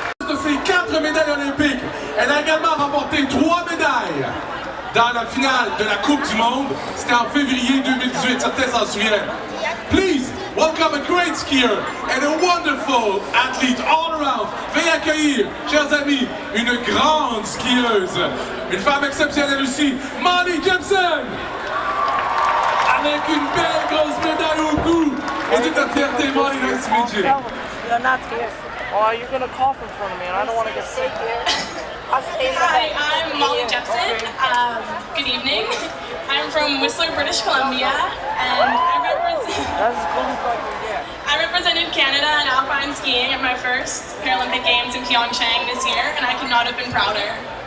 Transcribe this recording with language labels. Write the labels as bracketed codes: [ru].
[fr] De ces 4 médailles olympiques, elle a également remporté 3 médailles dans la finale de la Coupe du Monde. C'était en février 2018, certains s'en souviennent. [en] Please welcome a great skier and a wonderful athlete all around. [fr] Veuillez accueillir, chers amis, une grande skieuse, une femme exceptionnelle aussi, Molly Jepson, avec une belle grosse médaille au cou. Et toute la fierté, Molly, [en] nice to meet you. You're not here. Oh, you're gonna cough in front of me, and I don't want to get sick. Hi, I'm Molly Jepson. Good evening. I'm from Whistler, British Columbia, and I represented Canada in alpine skiing at my first Paralympic Games in Pyeongchang this year, and I could not have been prouder.